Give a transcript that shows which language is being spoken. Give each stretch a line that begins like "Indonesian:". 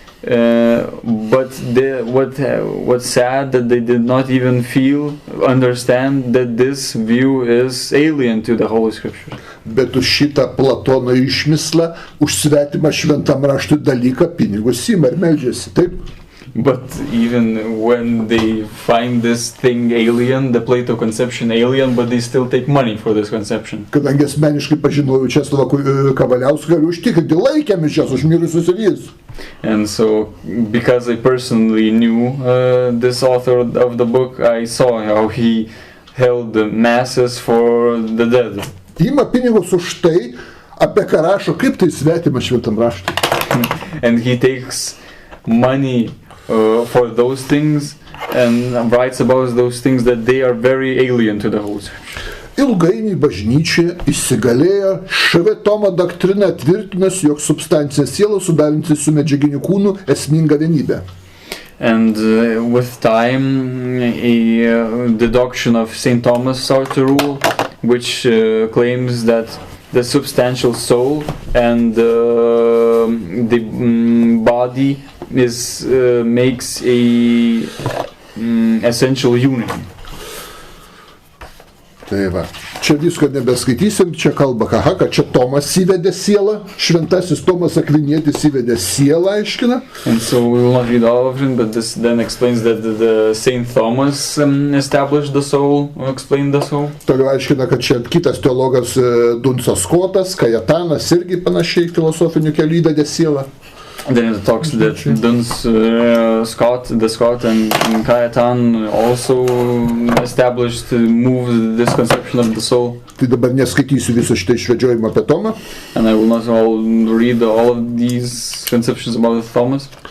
English: But what's sad that they did not even understand that this view is alien to the Holy Scripture.
Lithuanian: Bet už šitą Platono išmislą, už svetimą šventam raštui dalyką pinigus ima ir meldžiasi, taip?
English: But even when they find this thing alien, the Plato conception alien, but they still take money for this conception.
Lithuanian: Kadangi asmeniškai pažinojau Česlovą Kavaliauską, galiu užtikrinti, laikė mišias už mirusius ir jis.
English: And so, because I personally knew this author of the book, I saw how he held the masses for the dead.
Lithuanian: Ima pinigus už tai, apie ką rašo, kaip tai svetima šventam raštui.
English: And he takes money for those things and writes about those things that they are very alien to the Holy Scripture.
Lithuanian: Ilgainiui bažnyčioje įsigalėjo švetomo doktrina tvirtinęs, jog substancija siela sudarinti su medžiaginiu kūnu esminga vienybė.
English: And with time, the doctrine of St. Thomas started to rule, which claims that the substantial soul and the body makes a essential unity.
Lithuanian: Tai va, čia visko nebeskaitysim, čia kalba, kad čia Tomas įvedė sielą, šventasis Tomas Akvinietis įvedė sielą, aiškina.
English: And so we will not read all of it, but this then explains that the Saint Thomas established the soul, explained the soul.
Lithuanian: Toliau aiškina, kad čia kitas teologas Dunsas Skotas, Kajetanas irgi panašiai filosofiniu keliu įvedė sielą.
English: Then it talks that Duns, Scott and Kajetan also established, moved this conception of the soul.
Lithuanian: Tai dabar neskaitysiu viso šitą išvedžiojimą apie Tomą.
English: And I will not read all of these conceptions about Thomas.